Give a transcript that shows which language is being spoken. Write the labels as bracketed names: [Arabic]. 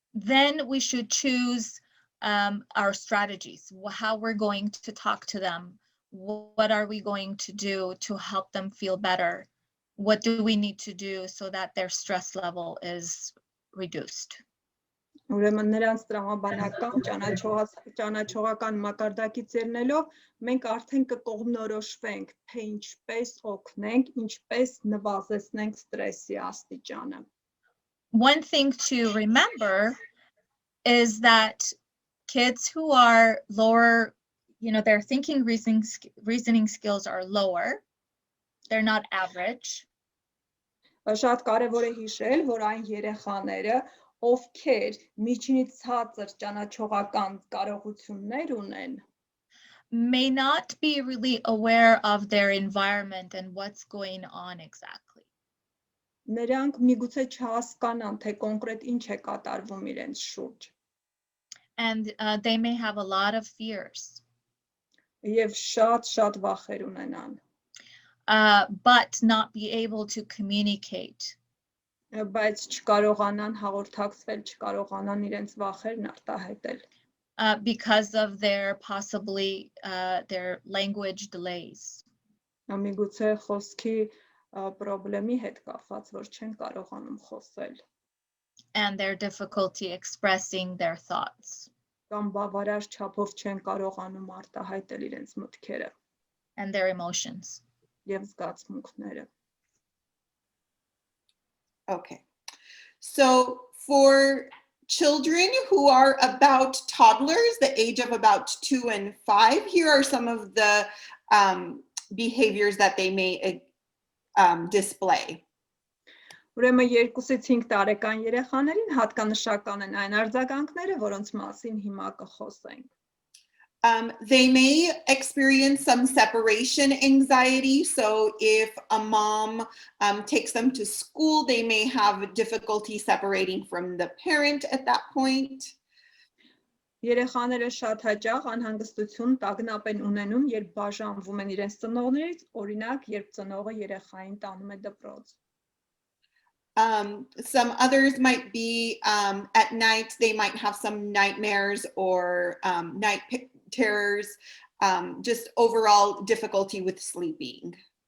[English] then we should choose our strategies, how we're going to talk to them, what are we going to do to help them feel better, what do we need to do so that their stress level is reduced. [Armenian] Ուրեմն նրանց տրամաբանական, ճանաչողական մակարդակից ելնելով, մենք արդեն կկողմնորոշվենք, թե ինչպես օգնենք, ինչպես նվազեցնենք ստրեսի աստիճանը։ [English] One thing to remember is that kids who are lower, their thinking reasoning skills are lower. They're not average. [Armenian] Շատ կարևոր է հիշել, որ այն երեխաները, ովքեր միջինից ցածր ճանաչողական կարողություններ ունեն, [English] may not be really aware of their environment and what's going on exactly. [Armenian] Նրանք միգուցե չհասկանան, թե կոնկրետ ինչ է կատարվում իրենց շուրջ։ [English] And they may have a lot of fears. [Armenian] Եվ շատ վախեր ունենան։ [English] But not be able to communicate. [Armenian] Բայց չկարողանան հաղորդակցվել, չկարողանան իրենց վախերն արտահայտել։ [English] Because of their possibly their language delays. [Armenian] Միգուցե խոսքի պրոբլեմի հետ կապված, որ չեն կարողանում խոսել։ [English] And their difficulty expressing their thoughts. [Armenian] Կամ բավարար չափով չեն կարողանում արտահայտել իրենց մտքերը։ [English] And their emotions. [Armenian] Եվ զգացմունքները։ [English] Okay. So for children who are about toddlers, the age of about 2 and 5, here are some of the behaviors that they may display. [Armenian] Ուրեմն 2-ից 5 տարեկան երեխաներին հատկանշական են այն արձագանքները, որոնց մասին հիմա կխոսենք։ [English] They may experience some separation anxiety. So if a mom takes them to school, they may have difficulty separating from the parent at that point. [Armenian] Երեխաները շատ հաճախ անհանգստություն տագնապ են ունենում, երբ բաժանվում են իրենց ծնողներից, օրինակ, երբ ծնողը երեխային տանում է դպրոց։ [English] Some others might be at night, they might have some nightmares or night terrors, just overall difficulty with sleeping.